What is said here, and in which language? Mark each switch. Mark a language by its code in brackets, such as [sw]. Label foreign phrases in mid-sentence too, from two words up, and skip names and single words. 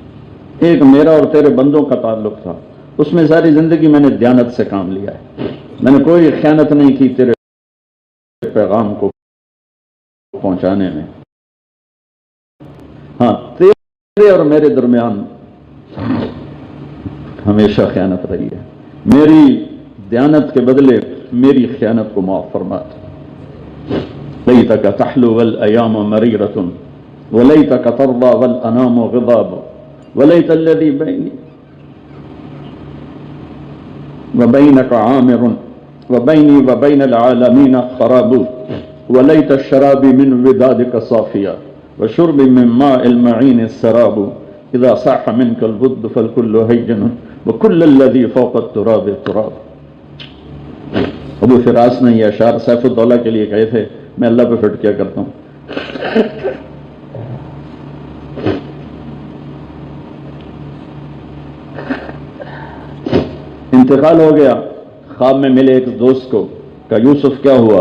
[ur] ایک میرا اور تیرے بندوں کا تعلق تھا، اس میں ساری زندگی میں نے دیانت سے کام لیا ہے، میں نے کوئی خیانت نہیں کی تیرے پیغام کو پہنچانے میں۔ ہاں، تیرے اور میرے درمیان ہمیشہ خیانت رہی ہے، میری دیانت کے بدلے میری خیانت کو معاف فرما۔ [ar] لیتک تحلو والایام مریرۃ ولیتک ترضی والانام غضاب ولیت الذی بینی وبینک عامر وبینی وبین العالمین خراب ولیت الشراب من ودادک صافیا وشرب من ماء المعین السراب اذا صح منک البد فالکل ہیجن وکل الذی فوق التراب تراب۔ [ur] ابو فراس نے یہ اشعار سیف الدولہ کے لیے کہے تھے، میں اللہ پہ فٹ کیا کرتا ہوں۔ انتقال ہو گیا، خواب میں ملے ایک دوست کو، کہا یوسف کیا ہوا؟